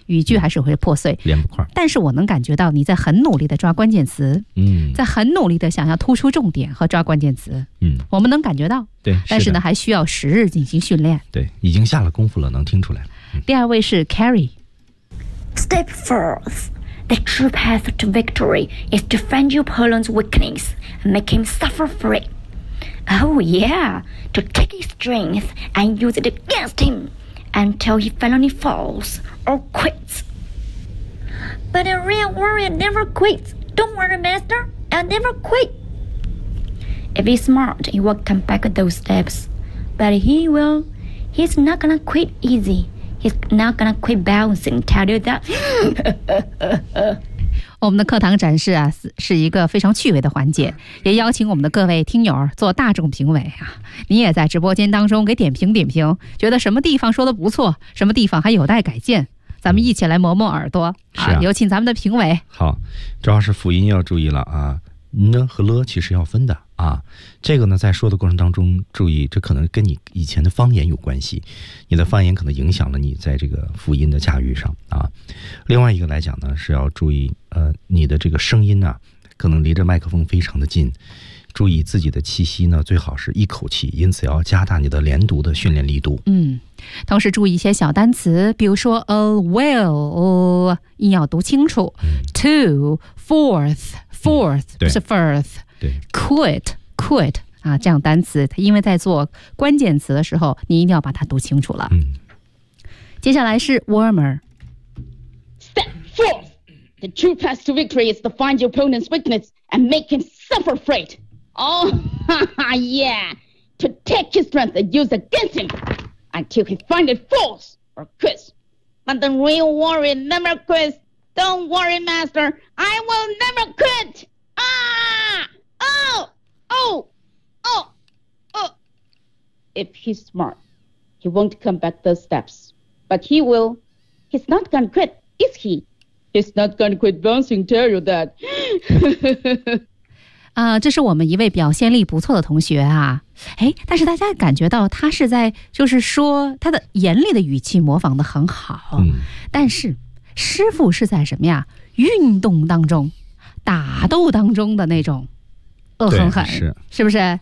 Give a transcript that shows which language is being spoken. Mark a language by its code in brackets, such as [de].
[zh] 语句还是会破碎，连不块。但是我能感觉到你在很努力的抓关键词，在很努力的想要突出重点和抓关键词。我们能感觉到，对，但是呢，还需要时日进行训练。对，已经下了功夫了，能听出来。第二位是 Carrie。 [en] Step forth. The true path to victory is to find your opponent's weakness and make him suffer for it. Oh yeah, to take his strength and use it against him until he finally falls or quits. But a real warrior never quits. Don't worry, master, I'll never quit. If he's smart, he will come back those steps. But he will. He's not gonna quit easy. He's not gonna quit bouncing, tell you that. [zh] 我们的课堂展示啊，是一个非常趣味的环节，也邀请我们的各位听友做大众评委啊。你也在直播间当中给点评点评，觉得什么地方说的不错，什么地方还有待改进，咱们一起来磨磨耳朵。是啊，有请咱们的评委。好，主要是辅音要注意了啊，呢和了其实要分的啊。这个呢，在说的过程当中注意，这可能跟你以前的方言有关系，你的方言可能影响了你在这个辅音的驾驭上啊。另外一个来讲呢，是要注意你的这个声音呢、啊，可能离着麦克风非常的近，注意自己的气息呢，最好是一口气，因此要加大你的连读的训练力度。嗯，同时注意一些小单词，比如说 [en] a well， [zh] 你要读清楚。嗯、 [en] two fourth。 Fourth [zh] 是 [en] first， [zh] 对，quit 啊，这样单词，因为在做关键词的时候，你一定要把它读清楚了。嗯，接下来是 warmer。 [en] Step forth. The true path to victory is to find your opponent's weakness and make him suffer for it. Oh, yeah. To take his strength and use against him until he finds it false or quits. But the real warrior never quits. Don't worry, master. I will never quit. Ah! Oh! Oh! Oh! Oh! If he's smart, he won't come back those steps. But he will. He's not gonna quit, is he? He's not gonna quit bouncing, tell you that. [zh] 这是我们一位表现力不错的同学啊。哎，但是大家感觉到他是在，就是说他的严厉的语气模仿得很好。嗯。但是师傅是在什么呀？运动当中，打斗当中的那种恶狠狠，是不是？